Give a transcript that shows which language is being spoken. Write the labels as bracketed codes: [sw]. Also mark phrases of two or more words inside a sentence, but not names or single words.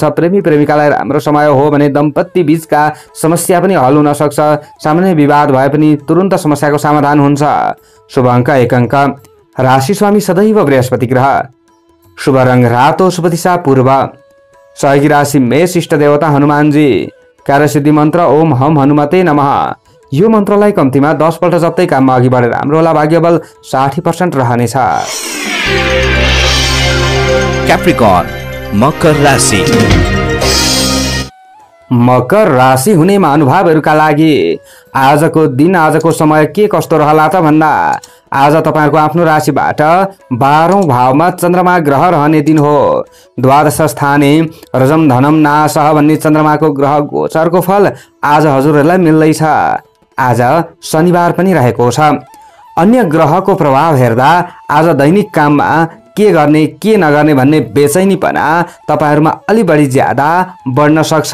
[ne] प्रेमी प्रेमिकालाई राम्रो समय हो भने दम्पति बीचका समस्या पनि हल हुन सक्छ। सामान्य विवाद भए पनि तुरुन्त समस्याको समाधान हुन्छ। शुभ अङ्क 1 अङ्क। राशि स्वामी सदैव बृहस्पति ग्रह। शुभ रङ रातो, शुभ दिशा पूर्व। सहयोगी राशि मेष, इष्ट देवता हनुमानजी। कार्यसिद्धि मन्त्र [sa] ओम हम हनुमते नमः। [ne] यो मन्त्रलाई कम्तीमा 10 पल्ट जप्दै काममा अघि बढेर राम्रो होला भाग्य बल 60% रहनेछ। क्याप्रिकर्न मकर राशि। मकर राशि हुने महानुभावहरूका लागि आजको दिन, आजको समय के कस्तो रहला त भन्दा आज तपाईहरुको आफ्नो राशिबाट 12औं भावमा चन्द्रमा ग्रह रहने दिन हो। [sa] द्वादश स्थाने रजम धनम नासह [ne] भन्ने चन्द्रमाको ग्रह गोचरको फल आज हजुरहरूलाई मिल्दैछ। आज शनिबार पनि रहेको छ। अन्य ग्रहको प्रभाव हेर्दा आज दैनिक काममा के गर्ने के नगर्ने भन्ने बेचैनीपना तपाईहरुमा अलि बढी ज्यादा बढ्न सक्छ।